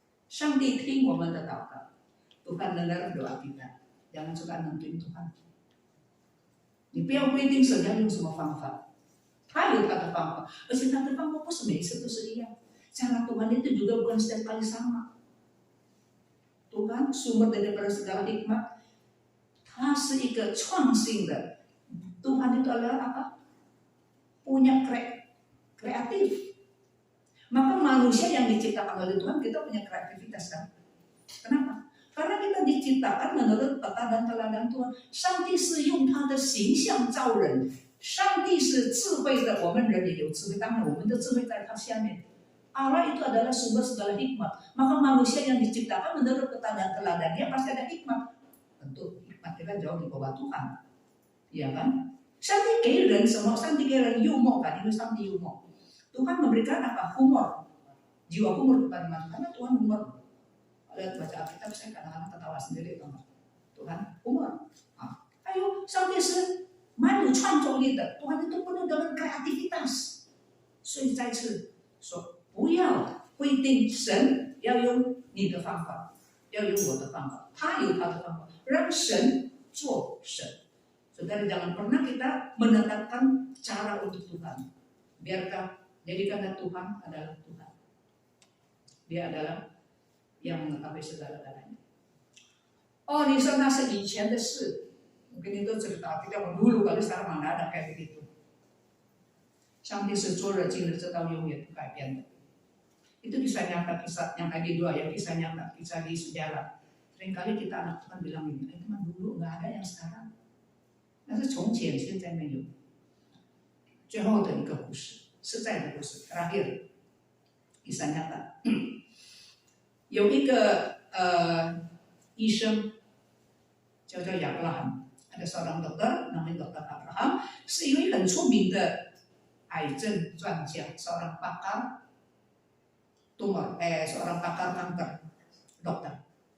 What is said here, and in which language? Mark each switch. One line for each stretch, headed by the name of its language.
Chinese: 上帝听我们的祷告,
Indonesian: Tuhan dengar doa kita. Jangan suka nentuin Tuhan.
Chinese: 你不要规定神要用什么方法，他有他的方法，而且他的方法不是每次都是一样。
Indonesian: Cara Tuhan itu juga bukan setiap kali sama. Tuhan sumber daripada segala hikmat,
Chinese: 它是一个创新的。
Indonesian: Tuhan itu adalah apa? Punya kreatif. Maka manusia yang diciptakan oleh Tuhan kita punya kreativitas kan? Kenapa? Karena kita diciptakan menurut peta dan teladan Tuhan.
Chinese: 上帝是用他的形象造人，上帝是智慧的，我们人也有智慧，当然我们的智慧在他下面。
Indonesian: Allah itu adalah sumber segala hikmat. Maka manusia yang diciptakan menurut peta dan teladannya pasti ada hikmat. Tentu hikmat kita jauh di bawah Tuhan, ya kan?
Chinese: 上帝给人什么？上帝给人幽默kan? Itu 上帝幽默。
Indonesian: Tuhan memberikan apa? Humor, jiwa humor kepada manusia. Karena Tuhan humor. Lihat baca Alkitab saya kadang-kadang ketawa sendiri, Tuhan humor.
Chinese: Ayo, 上帝是蛮有创造力的。
Indonesian: Tuhan itu penuh dengan kreativitas。
Chinese: 所以再次说。不要规定神要用你的方法，要用我的方法，他有他的方法，让神做神。
Indonesian: Saudara jangan pernah kita menetapkan cara untuk Tuhan. Jadikanlah Tuhan adalah Tuhan. Dia adalah yang mengetahui segala-galanya.
Chinese: 哦，你说那是以前的事，
Indonesian: Mungkin itu cerita Alkitab dulu kali, sekarang mana ada kayak begitu.
Chinese: 上帝是做了今日直到永远不改变的。
Indonesian: Itu kisah nyata, kisah yang tadi dua ya, kisah nyata, kisah di sejarah. Seringkali kita anak Tuhan bilang ini, itu mah dulu nggak ada yang sekarang.
Chinese: 但是从前现在没有。最后的一个故事，实在的故事，
Indonesian: terakhir kisah nyata.
Chinese: 有一个医生叫亚伯拉罕，
Indonesian: ada seorang dokter namanya Dokter Abraham，
Chinese: 是一位很出名的癌症专家，
Indonesian: seorang pakar tumor， seorang pakar kanker dokter。